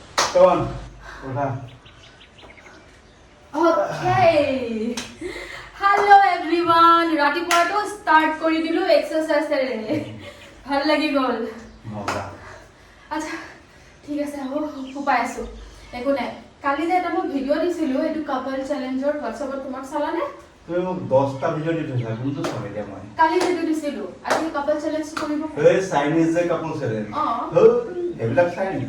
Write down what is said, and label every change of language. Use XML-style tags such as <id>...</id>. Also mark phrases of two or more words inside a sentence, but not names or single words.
<en>Come on. Uda. Okay. Hello everyone.</en> <as>ৰাতিপুৱাটো start কৰি দিলোঁ exercise এৰে। ভাল লাগি গ'ল. Moga. Acha. ঠিক আছে হ'ব উপায় আছো একো নাই কালি যে এটা মই ভিডিও দিছিলো এটো</as> <en>couple challenge</en> <as>WhatsApp তোমাক চালানে তুমি মোক 10টা ভিডিও দি থৈছা কোনটো চাই দিয়া মই কালি যেটো দিছিলো আজি</as> <en>couple challenge</en> <as>কৰিব এই চাইনিজ যে</as> <en>couple challenge</en> <as>এইবিলাক চাই নেকি</as>